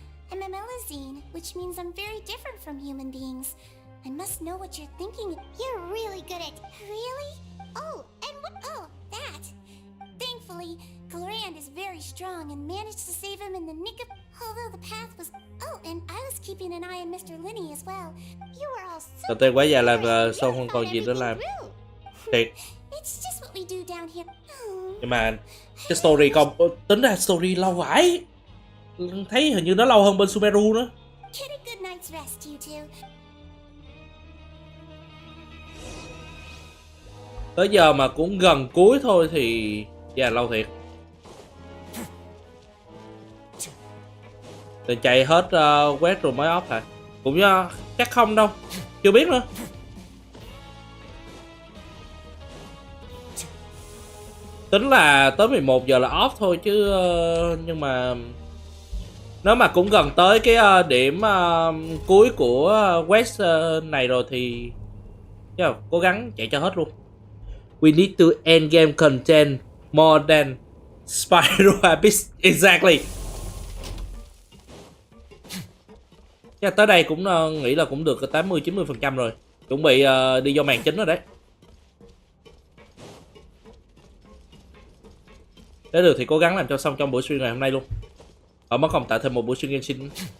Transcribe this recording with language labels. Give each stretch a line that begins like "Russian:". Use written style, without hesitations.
English: I'm a Melazine, which means I'm very different from human beings. I must know what you're thinking. You're really good at... Really? Oh, and what... Oh, that. Thankfully, Glorand is very strong and managed to save him in the nick of... Although the path was... Oh, and I was keeping an eye on Mr. Linney as well. You were all so...
Vietnamese: Tên quá già làm sao không còn gì nữa làm. Thiệt.
English: It's just what we do down here.
Vietnamese: Nhưng mà cái story còn... Tính ra story lâu vãi. Thấy hình như nó lâu hơn bên Sumeru nữa.
English: Get a good night's rest, you two.
Vietnamese: Tới giờ mà cũng gần cuối thôi thì... Dạ lâu thiệt. Để chạy hết quét rồi mới off hả? Cũng chắc không đâu. Chưa biết nữa. Tính là tới 11 giờ là off thôi chứ. Nhưng mà Nếu mà cũng gần tới cái điểm cuối của quest này rồi thì cố gắng chạy cho hết luôn.
English: We need to end game content more than Spiral Abyss. Exactly.
Vietnamese: Chắc tới đây cũng nghĩ là cũng được 80-90% rồi. Chuẩn bị đi vô màn chính rồi đấy. Nếu được thì cố gắng làm cho xong trong buổi stream ngày hôm nay luôn. Mất không tạo thêm một buổi stream Genshin.